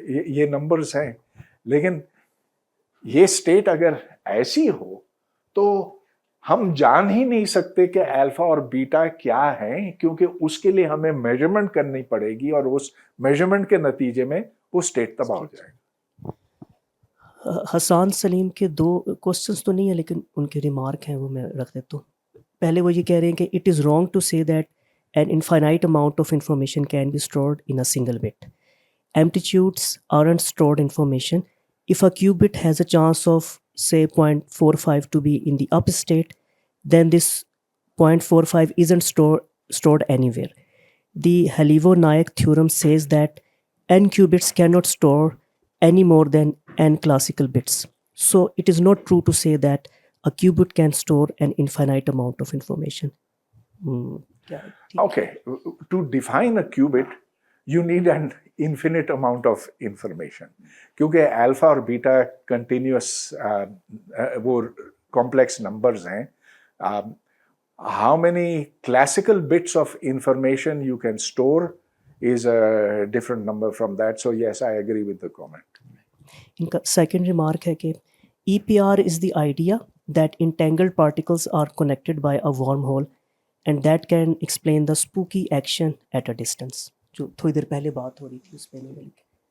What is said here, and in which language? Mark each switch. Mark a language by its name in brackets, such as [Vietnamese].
[Hindi] ये नंबर्स हैं. लेकिन ये स्टेट अगर ऐसी हो तो हम जान ही नहीं सकते कि अल्फा और बीटा क्या है, क्योंकि उसके लिए हमें मेजरमेंट करनी पड़ेगी और उस मेजरमेंट के नतीजे में वो स्टेट तबाह हो जाएगा. हसान सलीम के 2 क्वेश्चंस तो नहीं है, लेकिन उनके रिमार्क हैं, वो मैं रख देता हूँ. पहले वो ये कह रहे हैं कि [English] It is wrong to say that an infinite amount of information can be stored in a single bit. Amplitudes aren't stored information. If a qubit has a chance of, say, 0.45 to be in the up state, then this 0.45 isn't stored anywhere. The Halivo-Nayak theorem says that n qubits cannot store any more than n classical bits. So it is not true to say that a qubit can store an infinite amount of information. Okay, to define a qubit, you need an infinite amount of information, [Hindi] क्योंकि alpha और beta continuous वो complex numbers हैं. [English] How many classical bits of information you can store is a different number from that. So yes, I agree with the comment. [Hindi] इनका second remark है कि [English] EPR is the idea that entangled particles are connected by a wormhole and that can explain the spooky action at a distance. [Hindi] जो थोड़ी देर पहले बात हो रही थी उस पे नहीं मिलके.